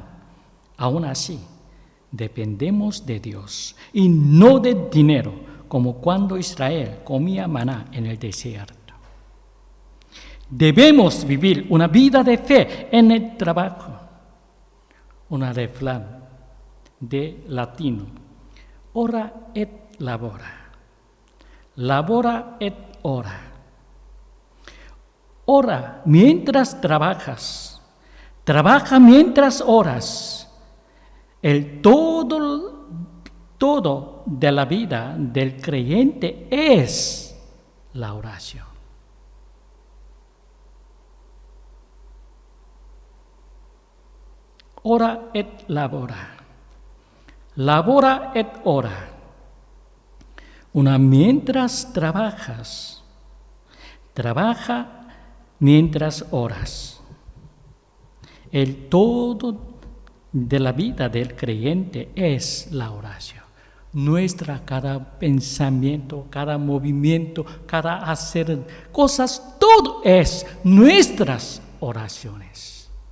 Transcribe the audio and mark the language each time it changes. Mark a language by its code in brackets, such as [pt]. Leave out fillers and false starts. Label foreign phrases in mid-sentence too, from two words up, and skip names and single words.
[es] Aún así, dependemos de Dios y no del dinero, como cuando Israel comía maná en el desierto. Debemos vivir una vida de fe en el trabajo. Una refrán de latino: [la] ora et labora. Labora et ora. [es] Ora mientras trabajas, trabaja mientras oras. El todo de la vida del creyente es la oración. [la] Ora et labora. Labora et ora. [es] Una mientras trabajas, trabaja mientras oras. El todo de la vida del creyente es la oración. Nuestra cada pensamiento, cada movimiento, cada hacer cosas, todo es nuestras oraciones.